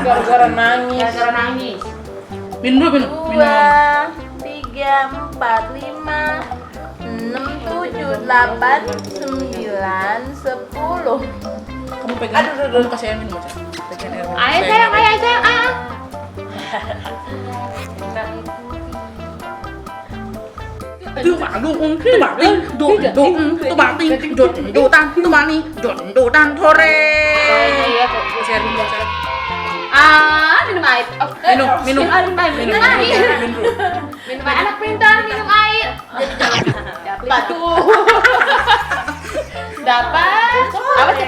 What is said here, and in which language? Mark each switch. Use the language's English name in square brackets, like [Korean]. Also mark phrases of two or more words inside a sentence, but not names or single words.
[Indonesian] gara-gara nangis. Gara-gara nangis. Minum dulu, minum. 2, 3, 4, 5, 6, 7, 8, 9, 10. Kamu pegang. Kamu kasih air minum aja. Pegang air minum. Ayo sayang, ayo. Tư bà đụng tư bà tinh đụng tư bà tinh đụng tan thore. Kasih air minum aja. Minum air. Minum. Minum air. Minum air. Anak pintar minum air. Batu. Dapat. Apa sih?